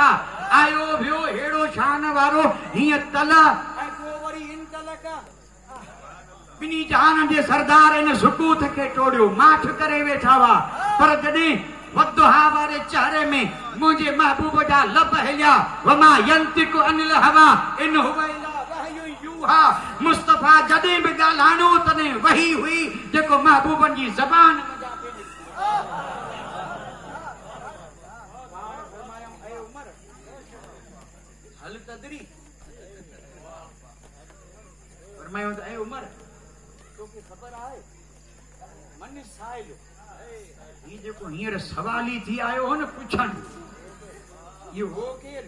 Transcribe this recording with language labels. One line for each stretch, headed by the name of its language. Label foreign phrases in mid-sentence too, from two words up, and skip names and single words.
Sindhi: आयो वियो हेड़ो शान वारो, हीअं तल ऐं पोइ वरी इन तलक। ॿिन्ही जहान जे सरदार इन सुकूत खे टोड़ियो, माठ करे वेठा हुआ। पर जॾहिं वद्दुहा वारे चेहरे में मुझे महबूब जा लब हिलिया
Arabic: وما ينطق عن الهوى إن هو إلا وحي يوحى.
Sindhi: मुस्तफा जॾहिं बि ॻाल्हाइणो तॾहिं वही हुई जेको महबूबनि जी ज़बान में जाते
Arabic: هل تدري
Sindhi: फरमायो त ए उमर तोखे ख़बर आहे
Arabic: من سائل
Sindhi: ही जेको हींअर सवाल ई थी आयो हो न पुछण इहो हो केरु?